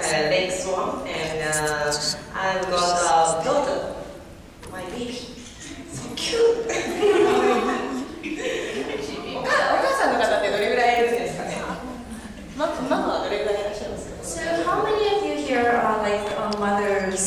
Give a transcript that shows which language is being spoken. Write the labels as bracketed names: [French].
[English] Lake Swan, and I've got a daughter, my baby. So cute. [Japanese] お母さんの方ってどれぐらいいるんですかね。ママはどれぐらいいらっしゃいますか。 [English] So how many of you here are like mother